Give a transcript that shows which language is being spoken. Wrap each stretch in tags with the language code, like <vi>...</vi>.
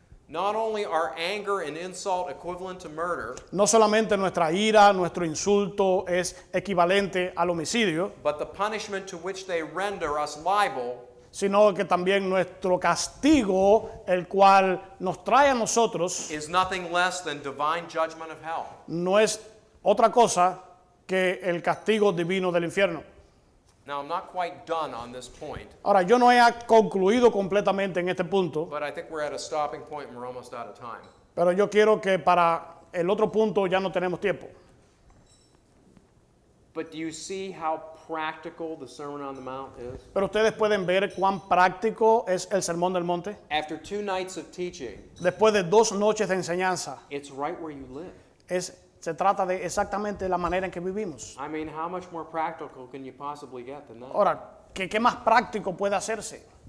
<en>Not only are anger and insult equivalent to murder,</en> <es>No solamente nuestra ira, nuestro insulto es equivalente al homicidio,</es> <en>but the punishment to which they render us liable</en> <es>sino que también nuestro castigo, el cual nos trae a nosotros,</es> <en>is nothing less than divine judgment of hell.</en> <es>no es otra cosa que el castigo divino del infierno.</es> <en>Now, I'm not quite done on this point,</en> <es>Ahora, yo no he concluido completamente en este punto,</es> <en>but I think we're at a stopping point and we're almost out of time.</en> <es>pero yo quiero que para el otro punto ya no tenemos tiempo.</es> <en>But do you see how practical the Sermon on the Mount is?</en> <es>Pero ustedes pueden ver cuán práctico es el Sermón del Monte.</es> <en>After 2 nights of teaching,</en> <es>Después de 2 noches de enseñanza,</es> <en>it's right where you live.</en> <es>se trata de exactamente la manera en que vivimos.</es> <en>I mean, how much more practical can you possibly get than that?</en> <es>Ahora, ¿qué más práctico puede hacerse?</es>